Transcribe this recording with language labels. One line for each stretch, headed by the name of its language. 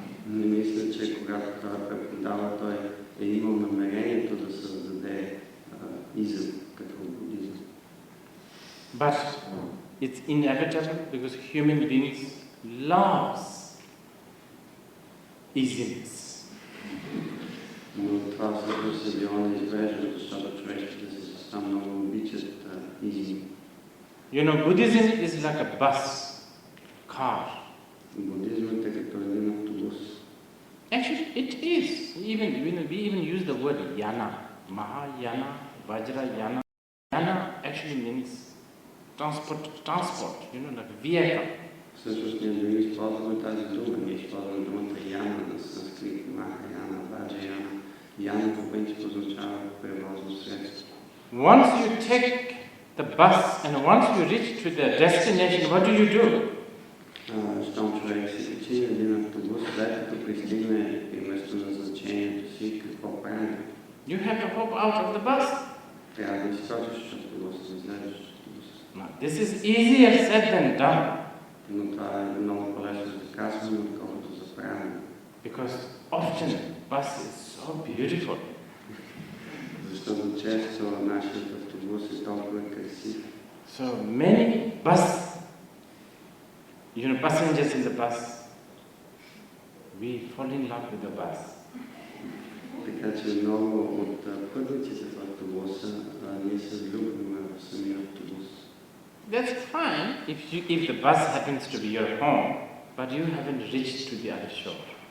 Bulgarian: Не мисля, че когато той преподава, той е имал намерението да създаде изъм като будизъм.
English: But it's inevitable because human beings loves isms.
Bulgarian: Но това всъщност е било неизбежно, защото човешките състав много обичат изми.
English: You know, Buddhism is like a bus, car.
Bulgarian: Будизмът е като един автобус.
English: Actually, it is. We even use the word yana, Mahayana, Vajrayana. Yana actually means transport, like vehicle.
Bulgarian: Всъщност ние дори използваме тази дума. Ние използваме думата яна на санскрит, Махаяна, Ваджраяна. Яна по принцип означава превозно средство.
English: Once you take the bus and once you reach to the destination, what do?
Bulgarian: Щом човек си качи един автобус, след като пристигне и местоназначението си, какво прави?
English: You have to hop out of the bus.
Bulgarian: Трябва да изскочиш от автобуса, да излезеш от автобуса.
English: This is easier said than done.
Bulgarian: Но това е много по-лесно за казване, отколкото за правене.
English: Because often bus is so beautiful.
Bulgarian: Защото често нашият автобус е толкова красив.
English: So many passengers in the bus, we fall in love with the bus.
Bulgarian: Така че много от пътниците в автобуса ние се влюбваме в самия автобус.
English: That's fine if the bus happens to be your home, but you haven't reached to the other shore.